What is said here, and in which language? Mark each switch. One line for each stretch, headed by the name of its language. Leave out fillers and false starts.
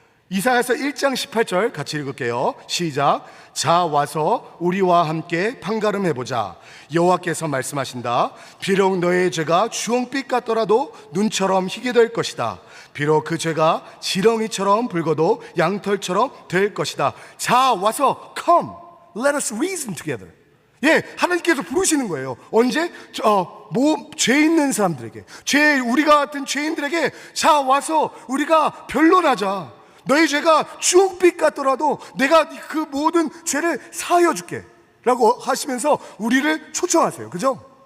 Korean: 이사야서 1장 18절 같이 읽을게요. 시작. 자 와서 우리와 함께 판가름해보자. 여호와께서 말씀하신다. 비록 너의 죄가 주홍빛 같더라도 눈처럼 희게 될 것이다. 비록 그 죄가 지렁이처럼 붉어도 양털처럼 될 것이다. 자 와서
English: come, let us reason together.
Korean: 하나님께서 부르시는 거예요. 언제? 죄 있는 사람들에게, 우리가 같은 죄인들에게 자 와서 우리가 변론하자. 너희 죄가 주홍빛 같더라도 내가 그 모든 죄를 사하여 줄게 라고 하시면서 우리를 초청하세요. 그죠?